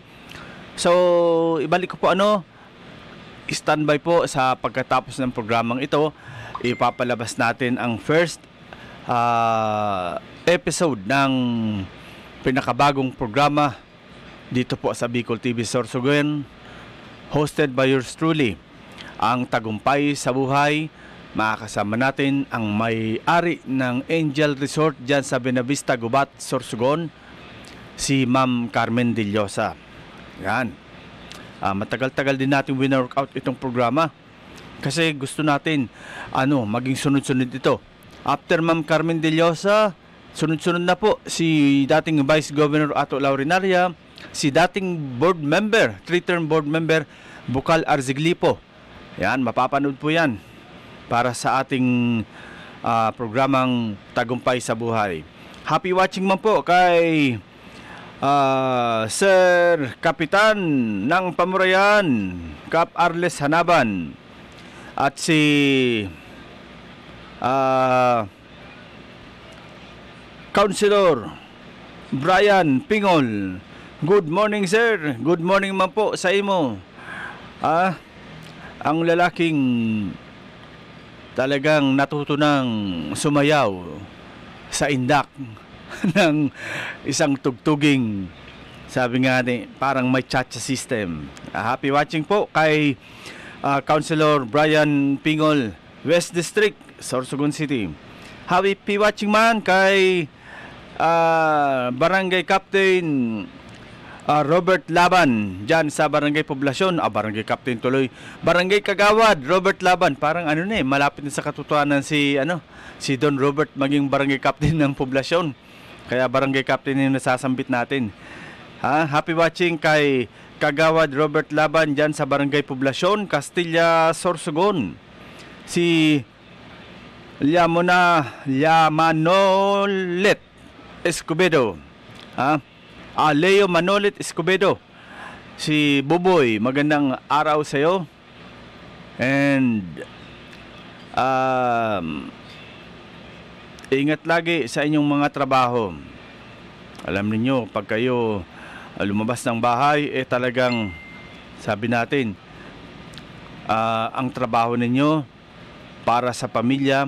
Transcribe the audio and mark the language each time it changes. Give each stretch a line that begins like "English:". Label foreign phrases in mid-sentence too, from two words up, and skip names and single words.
Filipino: So, ibalik ko po standby po sa pagkatapos ng programang ito. Ipapalabas natin ang
English: first episode
Filipino: ng pinakabagong programa dito po sa Bicol TV Sorsogon,
English: hosted by yours truly,
Filipino: ang Tagumpay sa Buhay. Makakasama natin ang may-ari ng Angel Resort dyan sa Benavista, Gubat, Sorsogon, si Ma'am Carmen Dillosa. Yan. Matagal-tagal din natin win-workout itong programa kasi gusto natin maging sunod-sunod ito. After Ma'am Carmen Dillosa, sunod-sunod na po si dating Vice Governor Ato Laurinaria, si dating
English: board member, 3-term board member
Filipino: Bukal Arziglipo. Yan, mapapanood po yan para sa ating programang Tagumpay sa Buhay.
English: Happy watching
Filipino: man po kay Sir Kapitan ng Pamurayan, Cap Arles Hanaban, at si Councilor Brian Pingol.
English: Good morning, sir. Good morning
Bikol: man po sa imo.
Filipino: Ang lalaking talagang natuto ng sumayaw sa indak ng isang tugtuging, sabi nga parang may cha-cha system.
English: Happy watching
Filipino: po kay Councilor Brian Pingol, West District, Sorsogon City.
English: Happy watching
Filipino: man kay Barangay Captain Robert Laban dyan sa Barangay Poblasyon. Barangay Captain tuloy. Barangay Kagawad, Robert Laban. Parang malapit na sa katotohanan si Don Robert maging Barangay Captain ng Poblasyon. Kaya Barangay Captain yung nasasambit natin.
English: Happy watching
Filipino: kay Kagawad Robert Laban dyan sa Barangay Poblasyon, Castilla, Sorsogon. Si Manolet Escobedo. Leo Manolet Escobedo. Si Buboy, magandang araw sa iyo. And ingat lagi sa inyong mga trabaho. Alam niyo, pag kayo lumabas ng bahay, talagang sabi natin, ang trabaho ninyo para sa pamilya.